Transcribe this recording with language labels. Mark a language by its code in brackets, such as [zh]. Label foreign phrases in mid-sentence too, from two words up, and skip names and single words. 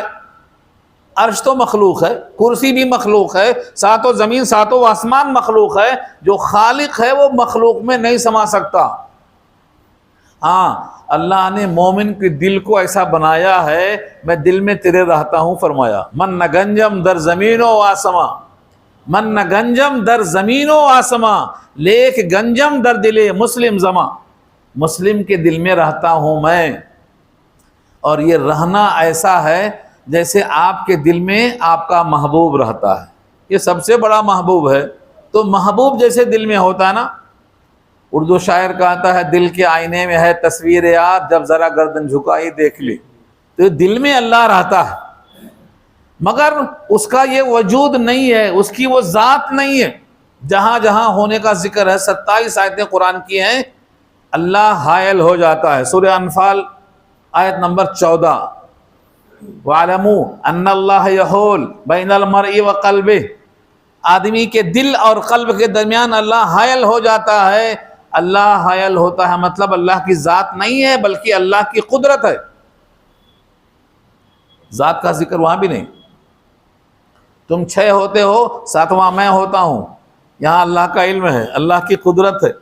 [ur] عرش تو مخلوق ہے، کرسی بھی مخلوق ہے، ساتوں زمین ساتوں آسمان مخلوق ہے، جو خالق ہے وہ مخلوق میں نہیں سما سکتا۔ ہاں اللہ نے مومن کے دل کو ایسا بنایا ہے، میں دل میں تیرے رہتا ہوں فرمایا، [fa] من نہ گنجم در زمین و آسما، من نہ گنجم در زمین و آسما، لیک گنجم در دل مسلم زما، [ur] مسلم کے دل میں رہتا ہوں میں۔ اور یہ رہنا ایسا ہے جیسے آپ کے دل میں آپ کا محبوب رہتا ہے، یہ سب سے بڑا محبوب ہے، تو محبوب جیسے دل میں ہوتا ہے نا۔ اردو شاعر کہتا ہے دل کے آئینے میں ہے تصویر یار، جب ذرا گردن جھکائی دیکھ لی، تو دل میں اللہ رہتا ہے مگر اس کا یہ وجود نہیں ہے، اس کی وہ ذات نہیں ہے۔ جہاں جہاں ہونے کا ذکر ہے، 27 آیتیں قرآن کی ہیں، اللہ حائل ہو جاتا ہے۔ سورہ انفال آیت نمبر 14، [ar] وَاعْلَمُوا أَنَّ اللَّهَ يَحُولُ بَيْنَ الْمَرْءِ وَقَلْبِهِ، [ur] آدمی کے دل اور قلب کے درمیان اللہ حائل ہو جاتا ہے۔ اللہ حائل ہوتا ہے مطلب اللہ کی ذات نہیں ہے بلکہ اللہ کی قدرت ہے، ذات کا ذکر وہاں بھی نہیں۔ تم 6 ہوتے ہو، 7واں میں ہوتا ہوں، یہاں اللہ کا علم ہے، اللہ کی قدرت ہے۔